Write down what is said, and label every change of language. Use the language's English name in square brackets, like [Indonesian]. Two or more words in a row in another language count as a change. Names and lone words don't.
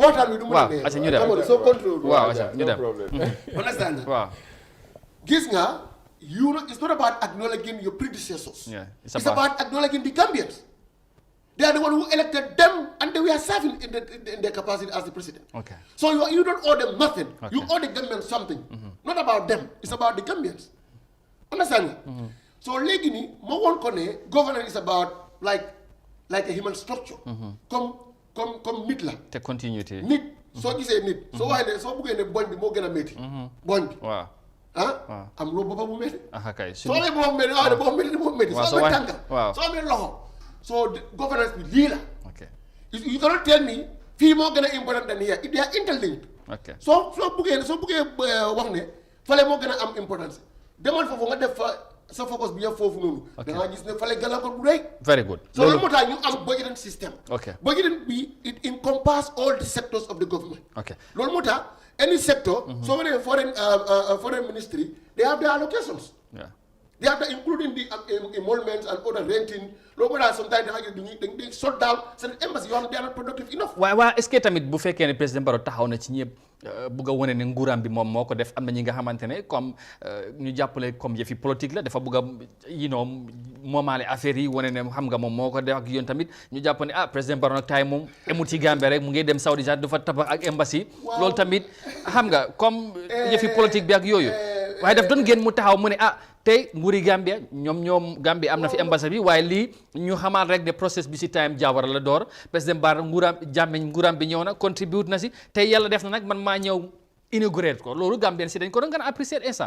[Wolof] waxtaan bi du waaw aca ñu dem soo contrôle waaw aca ñu dem understand waaw gis nga [English] it's not about acknowledging your predecessors it's about acknowledging the Gambians they are the one who elected them and they were serving in their capacity as the president so you don't owe them nothing you owe the Gambians something not about them it's about the Gambians understand so [Wolof] léegi nii ma woon ko ne [English] governance is about like a human structure [Wolof] comme nit la te continuity nit soo gisee nit soo waxee ne soo buggee ne boñ bi moo gën a métti boñ bi am loo boppa bu métti kay soo amee boppa bu métti moo métti soo amee tànka soo amee loxo soo governance bi lii la [English] you cannot tell me [Wolof] fii moo gën a [English] important than here they are interlinked [Wolof] soo buggee wax ne fale moo gën a am importance demal foofu nga def fa sa focus bi yëpp foofu noonu da nga gis ne fale gàllankoor bu rëy [English] very good so [Wolof] loolu moo tax ñu am [English] budgeting system budgeting bi it encompass all the sectors of the government [Wolof] loolu moo tax [English] any sector so many foreign ministry they have their allocations they have to including the emoluments and other renting [Wolof] loolu moo tax [English] sometimes [Wolof] da nga gis dañuy [English] shut down seen embassy [Wolof] yoo xam ne [English] they are not productive enough [Wolof] waa [French] est-ce que [Wolof] tamit bu fekkee ne président Barrow taxaw na ci ñëpp bugg a wane ne nguuraam bi moom moo ko def am na ñi nga xamante ne comme ñu jàppale comme yëfi politique la dafa bugg a moomaale affaire yi wane ne xam nga moom moo ko def ak yoon tamit ñu jàpp ne président Barrow nag taay moom emul ci Gambie rek mu ngi dem Saudi sax dafa tabax ak embassy loolu tamit xam nga comme yëfi politique bi ak yooyu waaye daf doon génn mu taxaw mu ne tey nguuri Gambia ñoom Gambia am na fi ambassade bi waaye lii ñu xamaal rek ne process bi si time Jawara la door président Barrow nguuraam bi ñëw na contribute na si tey yàlla def na nag man maa ñëw inaugurate ko loolu Gambien si dañ ko doon gën a apprécier Essa.